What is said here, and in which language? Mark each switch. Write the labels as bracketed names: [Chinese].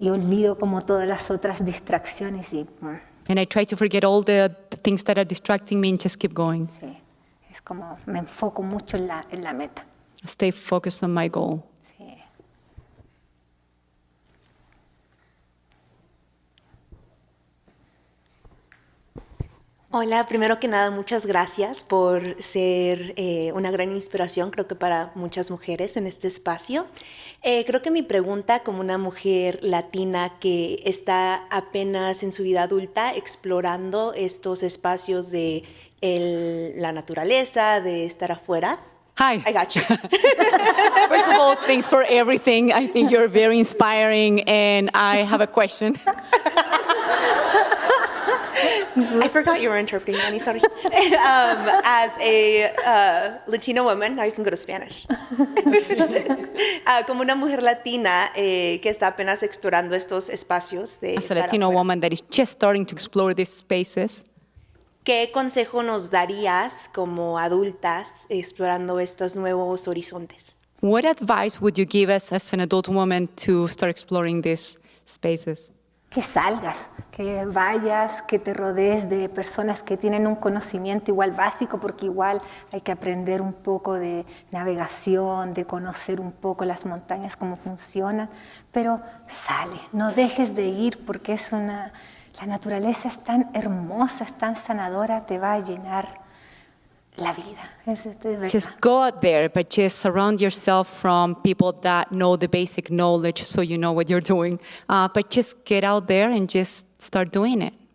[Spanish] Y olvido como todas las otras distracciones y [English] And I try to forget all the things that are distracting me and just keep going. [Spanish] sí, es como me enfoco mucho en la meta. [English] Stay focused on my goal. [Spanish] Sí. Hola, primero que nada, muchas gracias por ser una gran inspiración, creo que para muchas mujeres en este espacio. Creo que mi pregunta como una mujer latina que está apenas en su vida adulta explorando estos espacios de la naturaleza, de estar afuera. [English] Hi. I got you. First of all, thanks for everything. I think you're very inspiring and I have a question. I forgot you were interpreting, Annie, sorry. As a Latino woman, now you can go to Spanish. [Spanish] Como una mujer latina que está apenas explorando estos espacios de [English] As a [Spanish] estar [English] Latino [Spanish] afuera, [English] woman that is just starting to explore these spaces, [Spanish] ¿qué consejo nos darías como adultas explorando estos nuevos horizontes? [English] what advice would you give us as an adult woman to start exploring these spaces. [Spanish] Que salgas, que vayas, que te rodees de personas que tienen un conocimiento igual básico, porque igual hay que aprender un poco de navegación, de conocer un poco las montañas, cómo funcionan, pero sale, no dejes de ir porque la naturaleza es tan hermosa, es tan sanadora, te va a llenar la vida. Es de verdad. [English] Just go out there, but just surround yourself from people that know the basic knowledge so you know what you're doing. But just get out there and just start doing it.